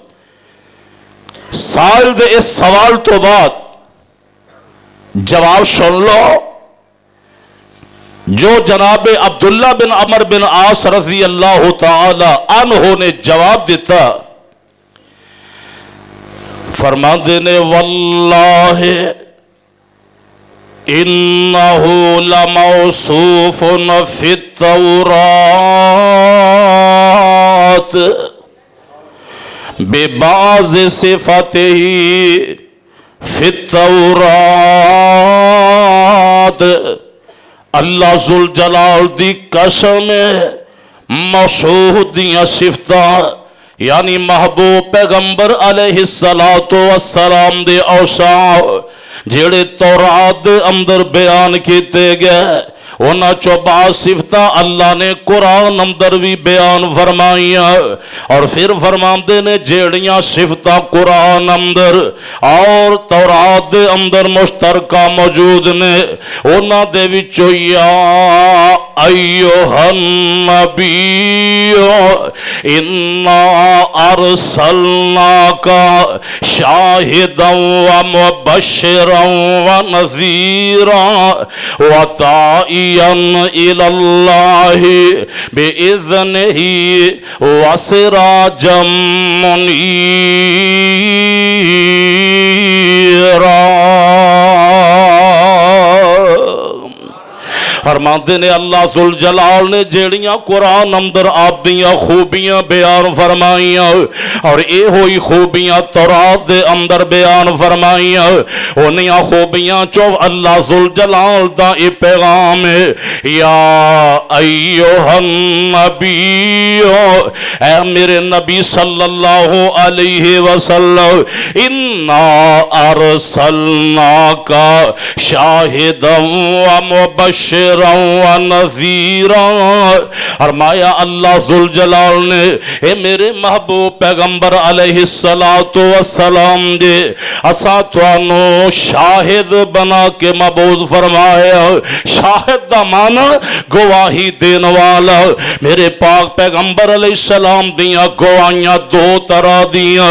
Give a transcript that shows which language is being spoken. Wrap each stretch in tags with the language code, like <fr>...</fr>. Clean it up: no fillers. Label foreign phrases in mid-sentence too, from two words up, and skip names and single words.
<pa>سائل دے اس سوال تو بعد جواب سن لو جو جناب عبداللہ بن عمر بن عاص</pa> <ar>رضی اللہ تعالی عنہ</ar> <pa>نے جواب دیتا۔ فرماندے نے</pa> <ar>واللہ انہو لموصوف فی التورات ببعض صفاتہ فی التورات،</ar> <pa>اللہ ذوالجلال دی قسم موصوف دیاں صفتاں یعنی محبوب پیغمبر</pa> <ar>علیہ السلام</ar> <pa>دے اوصاف جیڑے تورات دے اندر بیان کیتے گئے، انہاں چو بعض صفتاں اللہ نے قرآن اندر بھی بیان فرمائیاں، اور پھر فرماندے نے جیڑیاں صفتاں قرآن اندر اور تورات دے اندر مشترکہ موجود نے، انہاں دے وچوں</pa> <ar>یا ایھا النبی انا ارسلناک شاہدا ومبشرا ونذیرا وداعیا الی اللہ بإذنہ وسراجا منیرا۔</ar> <pa>فرماندے نے اللہ ذوالجلال نے جیڑیاں قرآن اندر آپ دیاں خوبیاں بیان فرمائیاں، اور اے ہوئی خوبیاں تورات دے اندر بیان فرمائیاں، انہیاں خوبیاں چو اللہ ذوالجلال دا اے پیغام ہے</pa> <ar>یا ایھا النبی،</ar> <pa>اے میرے نبی</pa> <ar>صلی اللہ علیہ وسلم،</ar> <pa>انا</pa> <ar>ارسلناک شاہدا ومبشرا ونذیرا،</ar> <pa>فرمایا اللہ ذوالجلال نے اے میرے محبوب پیغمبر</pa> <ar>علیہ السلام</ar> <pa>دے اساں توانوں شاہد بنا کے مبعوث فرمایا۔ شاہد دا معنی گواہی دین والا، میرے پاک پیغمبر</pa> <ar>علیہ السلام</ar> <pa>دیاں گواہیاں دو طرح دیاں،</pa>